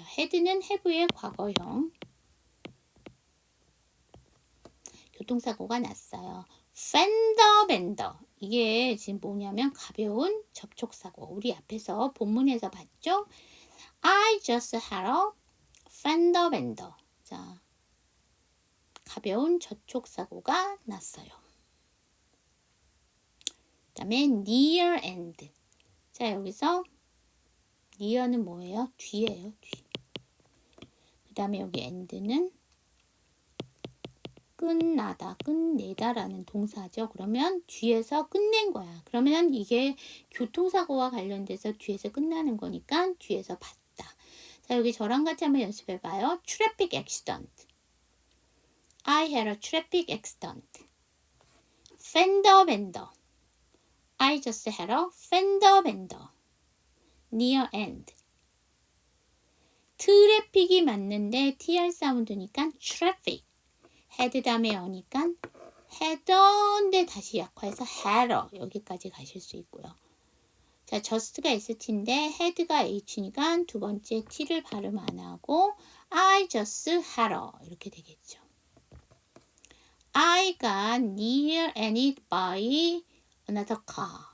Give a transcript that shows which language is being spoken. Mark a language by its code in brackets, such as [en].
[ko] had는 have의 과거형. 교통사고가 났어요. fender bender. 이게 지금 뭐냐면 가벼운 접촉사고. 우리 앞에서 본문에서 봤죠? [en] I just had a fender bender. [ko] 자, 가벼운 접촉사고가 났어요. 그 다음에 near end. 자, 여기서 near는 뭐예요? 뒤예요. 뒤. 그 다음에 여기 end는 끝나다, 끝내다라는 동사죠. 그러면 뒤에서 끝낸 거야. 그러면 이게 교통사고와 관련돼서 뒤에서 끝나는 거니까 뒤에서 봤다. 자, 여기 저랑 같이 한번 연습해 봐요. [en] Traffic accident. I had a traffic accident. Fender bender. I just had a fender bender. near end. [ko] 트래픽이 맞는데 TR 사운드니까 traffic. had 다음에 어니까 had인데 다시 약화해서 hadder 여기까지 가실 수 있고요. 자, just가 ST인데 had가 H니까 두 번째 T를 발음 안 하고 [en] I just had a [ko] 이렇게 되겠죠. [en] I got near ended by another car.